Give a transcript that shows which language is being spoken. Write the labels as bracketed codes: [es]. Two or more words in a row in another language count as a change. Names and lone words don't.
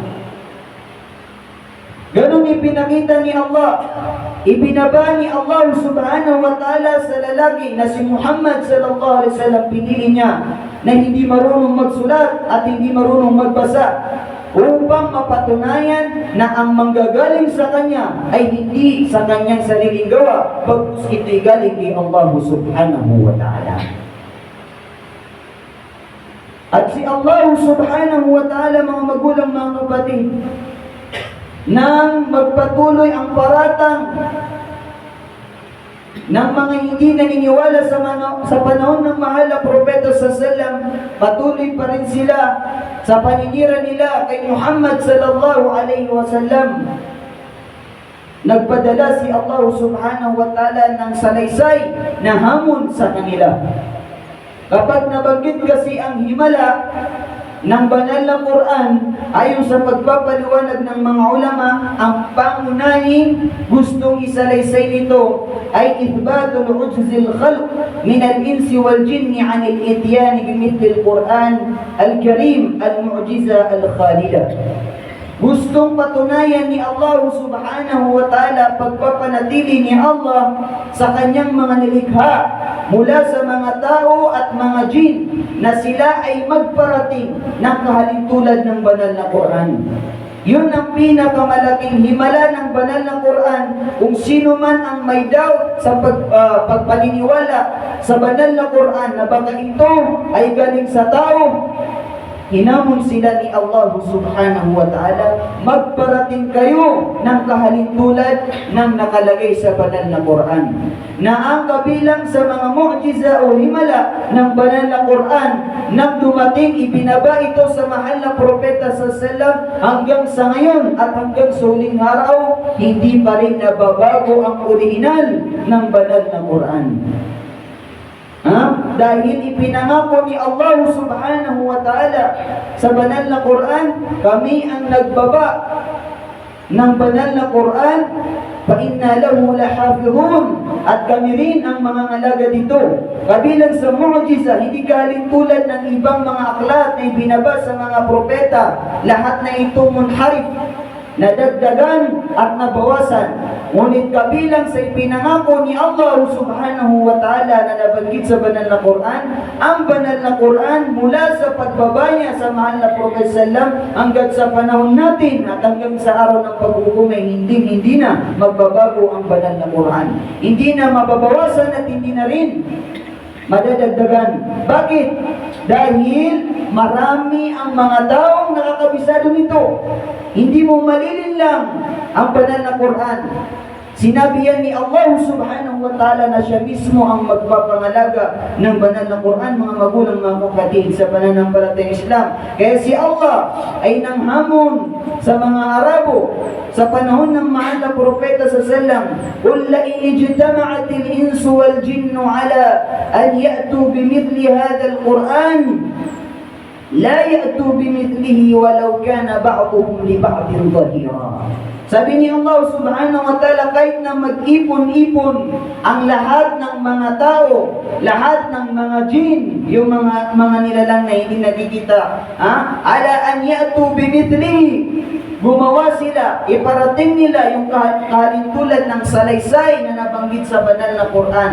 [tl] Ganun ipinakita ni Allah, ibinaba ni Allah [ar] سبحانه وتعالى [tl] sa lalaki na si Muhammad [ar] صلى الله عليه وسلم, [tl] pinili niya na hindi marunong magsulat at hindi marunong magbasa, upang mapatunayan na ang manggagaling sa kanya ay hindi sa kanyang sariling gawa, bagkus ito'y galing kay Allah [ar] سبحانه وتعالى. [tl] At si Allah [ar] سبحانه وتعالى, [tl] mga magulang, mga kapatid, nang magpatuloy ang paratang ng mga hindi naniniwala sa panahon ng mahal na propeta [ar] صلى الله عليه وسلم, [tl] patuloy pa rin sila sa paninira nila kay Muhammad [ar] صلى الله عليه وسلم. [tl] Nagpadala si Allah [ar] سبحانه وتعالى [tl] ng salaysay na hamon sa kanila. Kapag nabanggit kasi ang himala ng banal na Quran, ayon sa pagpapaliwanag ng mga ulama, ang pangunahing gustong isalaysay nito ay [ar] إثبات عجز الخلق من الإنس والجن عن الإتيان بمثل القرآن الكريم المعجزة الخالدة. [tl] Gustong patunayan ni Allah [ar] سبحانه وتعالى [tl] pagpapanatili ni Allah sa kanyang mga nilikha mula sa mga tao at mga jin, na sila ay magparating ng kahalintulad ng banal na Quran. Yun ang pinakamalaking himala ng banal na Quran. Kung sino man ang may doubt sa pagpaniniwala sa banal na Quran na baka ito ay galing sa tao, hinamon sila ni Allah [ar] سبحانه وتعالى, [tl] magparating kayo ng kahalintulad ng nakalagay sa banal na Quran, na ang kabilang sa mga mu'jiza o himala ng banal na Quran, nang dumating, ibinaba ito sa mahal na propeta [ar] صلى الله عليه وسلم, [tl] hanggang sa ngayon at hanggang sa huling araw, hindi pa rin nababago ang orihinal ng banal na Quran. Dahil ipinangako ni Allah [ar] سبحانه وتعالى [tl] sa banal na Quran, kami ang nagbaba ng banal na Quran, [ar] فإنا له لحافظون, [tl] at kami rin ang mga ngalaga dito. Kabilang sa mu'jiza, hindi kahalintulad ng ibang mga aklat na ibinaba sa mga propeta, lahat na ito munharif, nadagdagan at nabawasan. Ngunit kabilang sa ipinangako ni Allah [ar] سبحانه وتعالى [tl] na nabanggit sa banal na Quran, ang banal na Quran mula sa pagbaba niya sa mahal na Prophet sallam hanggang sa panahon natin at hanggang sa araw ng paghukom ay hindi na magbabago ang banal na Quran. Hindi na mababawasan at hindi na rin madadagdagan. Bakit? Dahil marami ang mga taong nakakabisado nito. Hindi mo malilin lang ang banal na Quran. Sinabi yan ni Allah [ar] سبحانه وتعالى [tl] na siya mismo ang magpapangalaga ng banal na Quran, mga magulang, mga kapatid, sa pananampalatayang Islam. Kaya si Allah ay nanghamon sa mga Arabo sa panahon ng mahal na propeta sa sallam, [ar] "قل لئن اجتمعت الإنس والجن على أن يأتوا بمثل هذا القرآن لا يأتون بمثله ولو كان بعضهم لبعض ظهيرا." [tl] Sabi ni Allah [ar] سبحانه وتعالى, [tl] kahit na mag-ipon-ipon ang lahat ng mga tao, lahat ng mga jin, yung mga nilalang na hindi nakikita, [ar] على أن يأتوا بمثله, [tl] gumawa sila, iparating nila yung kalintulad ng salaysay na nabanggit sa banal na Quran.